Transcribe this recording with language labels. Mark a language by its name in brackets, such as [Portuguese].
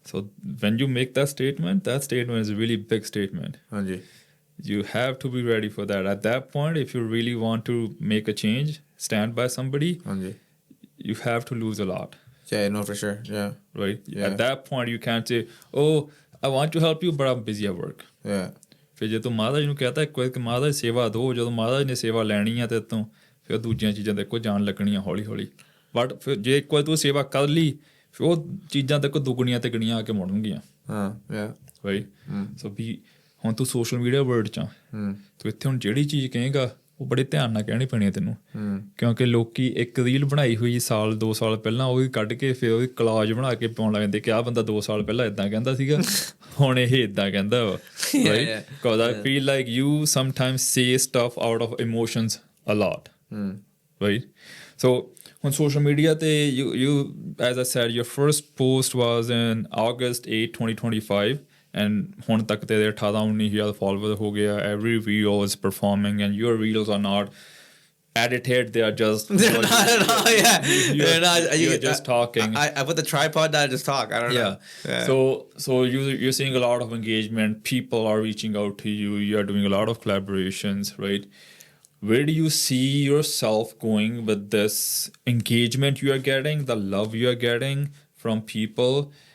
[English] So when you make that statement is a really big statement. [Punjabi] ਹਾਂਜੀ. [English] You have to be ready for that. At that point, if you really want to make a change, stand by somebody, [Punjabi] ਹਾਂਜੀ. [English] you have to lose a lot. Yeah, no, for sure. Yeah. Right? Yeah. At that point, you can't say, oh, I want to help you, but I'm busy at work. Yeah. [Punjabi] ਫਿਰ ਜੇ ਤੂੰ ਮਹਾਰਾਜ ਨੂੰ ਕਹਤਾ ਇੱਕ ਵਾਰ ਕਿ ਮਹਾਰਾਜ ਸੇਵਾ ਦਿਓ, ਜਦੋਂ ਮਹਾਰਾਜ ਨੇ ਸੇਵਾ ਲੈਣੀ ਆ ਤੇ ਤੂੰ ਫਿਰ ਦੂਜੀਆਂ ਚੀਜ਼ਾਂ ਦੇ ਕੋ ਜਾਣ ਲੱਗਣੀਆਂ ਹੌਲੀ ਹੌਲੀ. ਬਟ ਫਿਰ ਜੇ ਇੱਕ ਵਾਰ ਤੂੰ ਸੇਵਾ ਕਰ ਲਈ ਫਿਰ ਉਹ ਚੀਜ਼ਾਂ ਤੇ ਕੋ ਦੁੱਗਣੀਆਂ ਤੇ ਗਣੀਆਂ ਆ ਕੇ ਮੁੜਨਗੀਆਂ. ਰਾਈਟ. ਸੋ ਵੀ ਹੁਣ ਤੂੰ ਸੋਸ਼ਲ ਮੀਡੀਆ ਵਰਲਡ 'ਚ ਤੂੰ ਇੱਥੇ ਹੁਣ ਜਿਹੜੀ ਚੀਜ਼ ਕਹੇਗਾ ਉਹ ਬੜੇ ਧਿਆਨ ਨਾਲ ਕਹਿਣੀ ਪੈਣੀ ਹੈ ਤੈਨੂੰ, ਕਿਉਂਕਿ ਲੋਕੀ ਇੱਕ ਰੀਲ ਬਣਾਈ ਹੋਈ 2 ਸਾਲ ਪਹਿਲਾਂ ਉਹ ਕੱਢ ਕੇ ਫਿਰ ਉਹਦੀ ਕਲਾਜ ਬਣਾ ਕੇ ਪਾਉਣ ਲੱਗ ਜਾਂਦੇ ਕਿ ਆਹ ਬੰਦਾ 2 ਸਾਲ ਪਹਿਲਾਂ ਇੱਦਾਂ ਕਹਿੰਦਾ ਸੀਗਾ, ਹੁਣ ਇਹ ਇੱਦਾਂ ਕਹਿੰਦਾ ਵਾ. [English] Because I feel like you sometimes say stuff out of emotions a lot. Right? So on social media, you as I said, your first post was in August 8, 2025. [Punjabi] And ਹੁਣ ਤੱਕ ਤੇਰੇ 18,000 followers ਹੋ ਗਿਆ. [English] Every video is performing and your videos are not edited, they are just not at all. you're just talking. I put the tripod down and just talk. I don't know. Yeah. So you're seeing a lot of engagement. People are reaching out to you. You're doing a lot of collaborations, right? Where do you see yourself going with this engagement you are getting, the love you are getting from people?